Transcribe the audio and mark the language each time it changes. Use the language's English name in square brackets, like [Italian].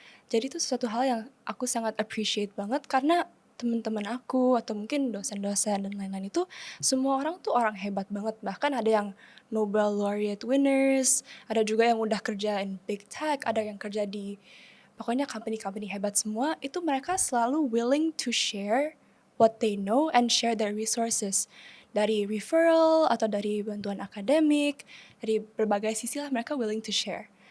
[Indonesian] Jadi itu sesuatu hal yang aku sangat appreciate banget karena teman-teman aku atau mungkin dosen-dosen dan lain-lain itu semua orang tuh orang hebat banget. Bahkan ada yang Nobel laureate winners, ada juga yang udah kerja [English] in big tech, [Indonesian] ada yang kerja di pokoknya company-company hebat semua. Itu mereka selalu [English] willing to share what they know and share their resources. [Indonesian] Dari referral atau dari bantuan akademik, dari berbagai sisi lah mereka [English] willing to share.